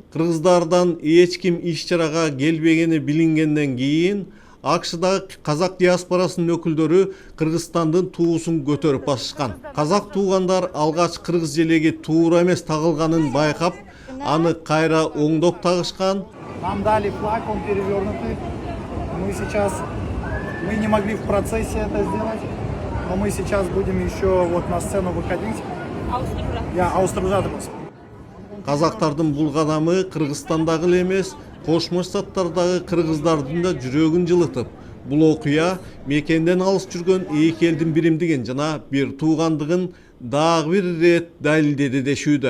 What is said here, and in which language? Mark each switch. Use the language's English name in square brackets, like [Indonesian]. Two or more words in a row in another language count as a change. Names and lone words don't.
[Kyrgyz] Кыргыздардан эч ким иш-чарага келбегени билингенден кийин АКШдагы казак диаспорасынын өкүлдөрү Кыргызстандын туусун көтөрүп басышкан. Казак туугандар алгач кыргыз желеги туура эмес тагылганын байкап, аны кайра оңдоп тагышкан. [Russian] Нам дали флаг, он перевернутый. Мы не могли в процессе это сделать, но мы сейчас будем еще вот на сцену выходить. Я Аустружатымыз. [Kyrgyz] Казактардын бул кадамы Кыргызстандагы эле эмес, Кошмо Штаттардагы кыргыздардын да жүрөгүн жылытып, бул окуя мекенден алыс жүргөн эки элдин биримдигин жана бир туугандыгын дагы бир ирет далилдеди дешүүдө.